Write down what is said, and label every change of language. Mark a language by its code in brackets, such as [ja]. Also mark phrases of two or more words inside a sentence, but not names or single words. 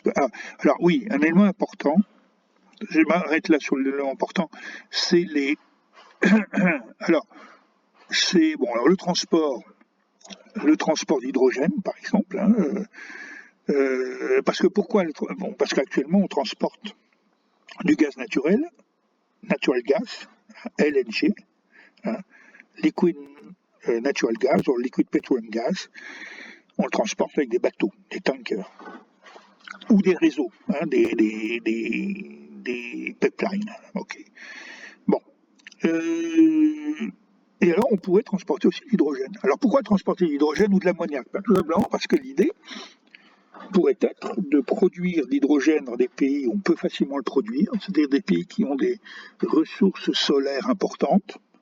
[fr] Alors oui, un élément important. Je m'arrête là sur l'élément important. C'est les. Alors, le transport. Le transport d'hydrogène, par exemple. Parce que pourquoi parce qu'actuellement, on transporte du gaz naturel, [en] natural gas, LNG, liquid natural gas ou liquid petroleum gas. [fr] On le transporte avec des bateaux, des tankers, ou des réseaux, des pipelines. Ok. Bon. Et alors, on pourrait transporter aussi l'hydrogène. Alors, pourquoi transporter l'hydrogène ou de l'ammoniac? Tout simplement parce que l'idée pourrait être de produire l'hydrogène dans des pays où on peut facilement le produire, c'est-à-dire des pays qui ont des ressources solaires importantes.